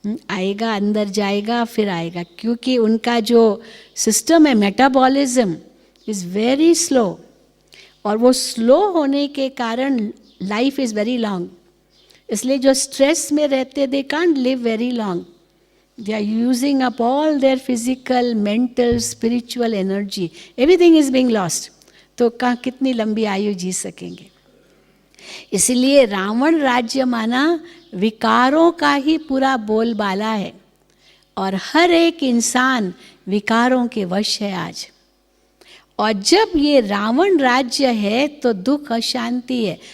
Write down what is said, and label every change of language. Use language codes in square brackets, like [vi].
[hi] आएगा, अंदर जाएगा, फिर आएगा, क्योंकि उनका जो सिस्टम है, [en] Metabolism is very slow. [hi] और वो स्लो होने के कारण [en] Life is very long. [hi] इसलिए जो स्ट्रेस में रहते, [en] They can't live very long. They are using up all their physical, mental, spiritual energy. Everything is being lost. [hi] तो कहाँ कितनी लंबी आयु जी सकेंगे? इसलिए रावण राज्य माना विकारों का ही पूरा बोलबाला है, और हर एक इंसान विकारों के वश है आज। और जब ये रावण राज्य है तो दुख अशांति है।